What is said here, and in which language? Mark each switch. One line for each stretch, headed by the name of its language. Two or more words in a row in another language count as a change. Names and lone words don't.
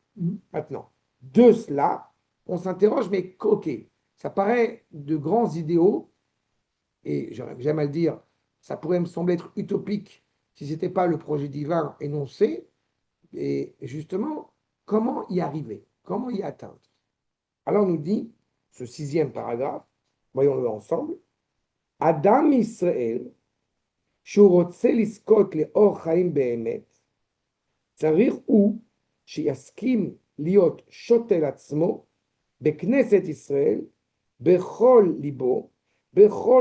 French: Maintenant, de cela, on s'interroge, mais ok, ça paraît de grands idéaux, et j'aime à le dire, ça pourrait me sembler être utopique si ce n'était pas le projet divin énoncé, et justement, comment y arriver? Comment y atteindre? Alors, on nous dit, ce 6e paragraphe, voyons-le ensemble,
Hebrew: אדם ישראל, שהוא רוצה לזכות לאור חיים באמת, צריך הוא שיסכים להיות שוטה לעצמו בכנסת ישראל, בכל ליבו, בכל